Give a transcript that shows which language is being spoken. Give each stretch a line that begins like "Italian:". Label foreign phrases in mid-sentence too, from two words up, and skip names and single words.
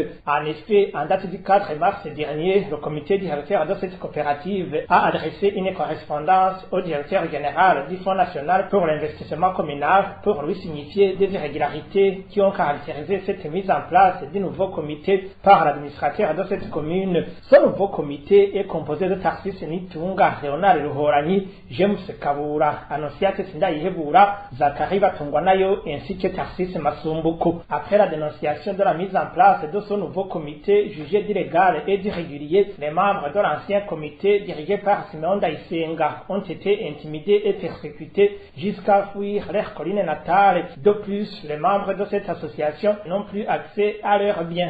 French: En effet, en date du 4 mars dernier, le comité directeur de cette coopérative a adressé une correspondance au directeur général du Fonds national pour l'investissement communal pour lui signifier des irrégularités qui ont caractérisé cette mise en place du nouveau comité par l'administrateur de cette commune. Ce nouveau comité est composé de Tarsis Nitunga, Leonard Ruhorani, James Kabura, Anosiate Sindayihebura, Zakari Batungwanayo ainsi que Tarsis Masumbuku. Après la dénonciation de la mise en place de ce nouveau comité jugé d'illégal et d'irrégulier, les membres de l'ancien comité dirigé par Simeon Daïsenga ont été intimidés et persécutés jusqu'à fuir leur colline natale. De plus, les membres de cette association n'ont plus accès à leurs biens.